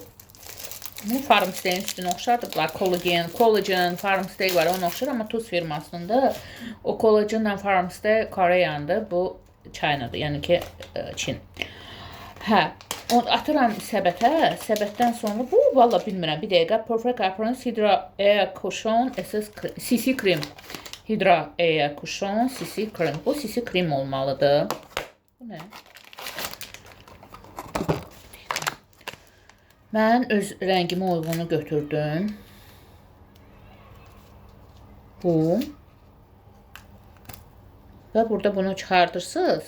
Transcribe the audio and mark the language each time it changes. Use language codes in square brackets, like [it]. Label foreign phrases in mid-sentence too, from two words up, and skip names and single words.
[az] Bu Farmstay'in üstünə oxşardıqlar. Collagen, Farmstay var, ona oxşar, amma Tuz firmasında o Collagen'la Farmstay Koreyandır. Bu China'dır, yəni ki Çin. Hə, onu atıram səbətə. Səbətdən sonra bu, valla bilmirəm, bir dəqiqə. Perfect Appearance Hydra Air Cushion CC Cream. Hydra Air Cushion CC Cream. Bu CC Cream olmalıdır. Bu nə? Mən öz rəngimə uygunu götürdüm. Bu. Və burada bunu çıxardırsınız.